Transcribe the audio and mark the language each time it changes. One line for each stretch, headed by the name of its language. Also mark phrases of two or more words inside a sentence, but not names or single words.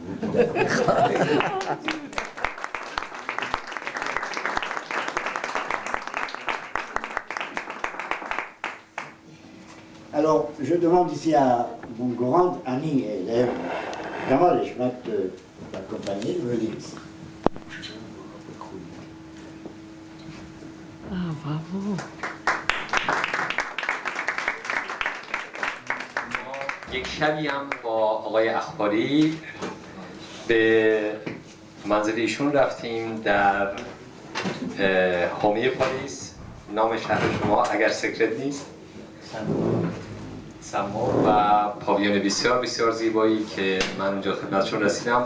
French: Alors, je demande ici à mon grand ami et élève, Jamal Eshmat, d'accompagner le livre. Ah, bravo.
Persian: یک شبی هم با آقای اخباری به منزل ایشون رفتیم در حومه پاریس. نام شهر شما اگر سکرت نیست سمو و پاویون بسیار بسیار زیبایی که من اونجا خدمتشون رسیدم.